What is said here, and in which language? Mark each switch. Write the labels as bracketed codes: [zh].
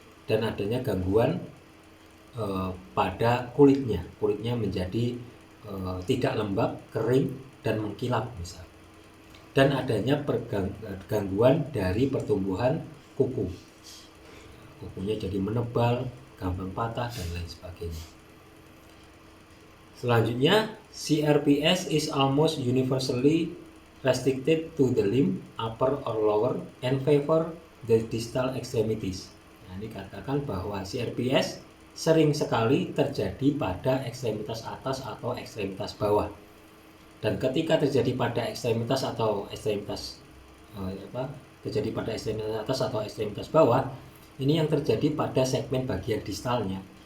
[id] dan adanya gangguan pada kulitnya menjadi tidak lembab, kering, dan mengkilap misal. Dan adanya gangguan dari pertumbuhan kuku. Kukunya jadi menebal, gampang patah, dan lain sebagainya. [en] Selanjutnya, CRPS is almost universally restricted to the limb, upper or lower, and favor the distal extremities. [id] Nah, dikatakan bahwa CRPS sering sekali terjadi pada ekstremitas atas atau ekstremitas bawah. Dan ketika terjadi pada ekstremitas atas atau ekstremitas bawah, ini yang terjadi pada segmen bagian distalnya.